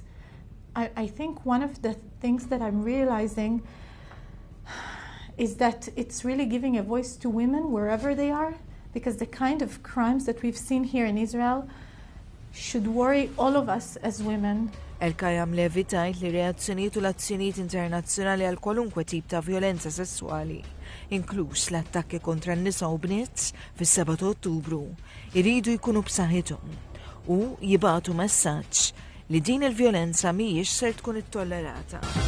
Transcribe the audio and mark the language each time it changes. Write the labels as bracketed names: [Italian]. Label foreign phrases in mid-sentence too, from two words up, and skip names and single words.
[English] I think one of the things that I'm realizing is that it's really giving a voice to women wherever they are, because the kind of crimes that we've seen here in Israel should worry all of us as women. [Maltese] El-Kajam Levi tajt li reazzjonijiet u l-azzjonijiet internazzjonali għal kwalunkwe tip ta' vjolenza sessuali, inkluż l-attakki kontra n-nisa u bniet fis-7 ta' Ottubru, iridu jkunu b'saħħithom u jibgħatu messaġġ li din il-vjolenza mhijiex ser tkun ittollerata.